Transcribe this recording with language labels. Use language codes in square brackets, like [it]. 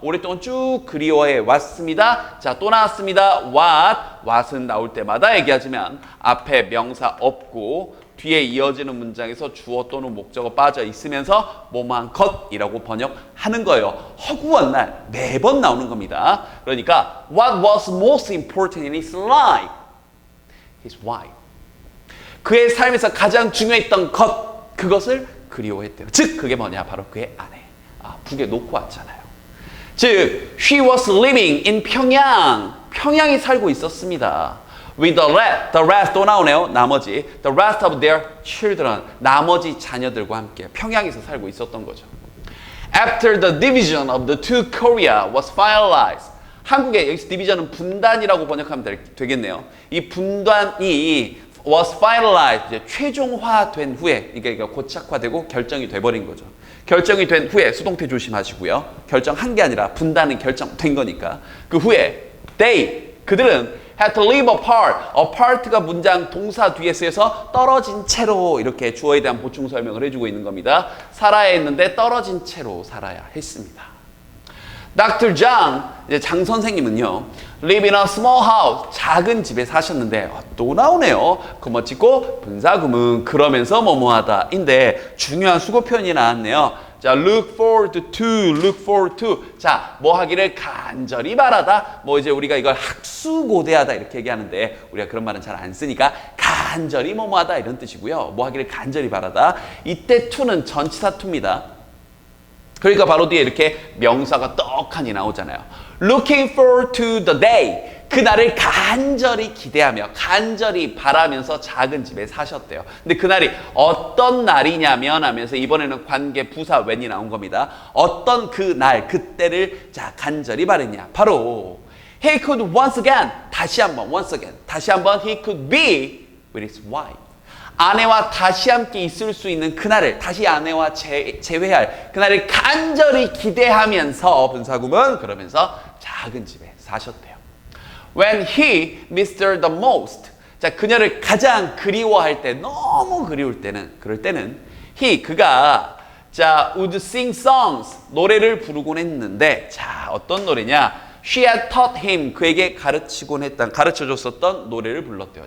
[ko] 오랫동안 쭉 그리워해 왔습니다. 자, 또 나왔습니다. what은 나올 때마다 얘기하지만 앞에 명사 없고 뒤에 이어지는 문장에서 주어 또는 목적어 빠져 있으면서 뭐뭐한 것이라고 번역하는 거예요. 허구한 날 매번 나오는 겁니다. [en] 그러니까 what was most important in his life? His wife. [ko] 그의 삶에서 가장 중요했던 것, 그것을 그리워했대요. 즉 그게 뭐냐? 바로 그의 아내. 북에 놓고 왔잖아요. [en] 즉 she was living in 평양. [ko] 평양에 살고 있었습니다. [en] With the rest [ko] 또 나오네요. 나머지 [en] the rest of their children [ko] 나머지 자녀들과 함께 평양에서 살고 있었던 거죠. [en] After the division of the two Korea was finalized. [ko] 한국의 여기서 디비전은 분단이라고 번역하면 되겠네요. 이 분단이 [en] was finalized [ko] 이제 최종화된 후에 그러니까 고착화되고 결정이 돼버린 거죠. 결정이 된 후에 수동태 조심하시고요. 결정한 게 아니라 분단은 결정된 거니까 그 후에 그들은 [en] had to live apart. [ko] apart가 문장 동사 뒤에 쓰여서 떨어진 채로 이렇게 주어에 대한 보충 설명을 해주고 있는 겁니다. 살아야 했는데 떨어진 채로 살아야 했습니다. [en] Dr. 장 선생님은요. live in a small house. [ko] 작은 집에 사셨는데 또 나오네요. 그뭐 찍고 분사구문 그러면서 뭐뭐하다인데 중요한 수고 표현이 나왔네요. [en] 자, look forward to. [ko] 자, 뭐 하기를 간절히 바라다. 뭐 이제 우리가 이걸 학수고대하다 이렇게 얘기하는데 우리가 그런 말은 잘 안 쓰니까 간절히 뭐뭐하다 이런 뜻이고요. 뭐 하기를 간절히 바라다. 이때 to는 전치사 to입니다. 그러니까 바로 뒤에 이렇게 명사가 떡하니 나오잖아요. [en] Looking forward to the day. [ko] 그날을 간절히 기대하며 간절히 바라면서 작은 집에 사셨대요. 근데 그날이 어떤 날이냐면 하면서 이번에는 관계 부사 when이 나온 겁니다. 어떤 그날 그때를 자 간절히 바랬냐. [en] 바로 he could once again [ko] 다시 한번 [en] he could be with his wife. [ko] 아내와 다시 함께 있을 수 있는 그날을 다시 아내와 재회할 그날을 간절히 기대하면서 분사구문 그러면서 작은 집에 사셨대요. [en] When he missed her the most. [ko] 자, 그녀를 가장 그리워할 때, 너무 그리울 때는, 그럴 때는 그가 자, [en] would sing songs. [ko] 노래를 부르곤 했는데, 자, 어떤 노래냐? [en] She had taught him. [ko] 그에게 가르쳐줬었던 노래를 불렀대요.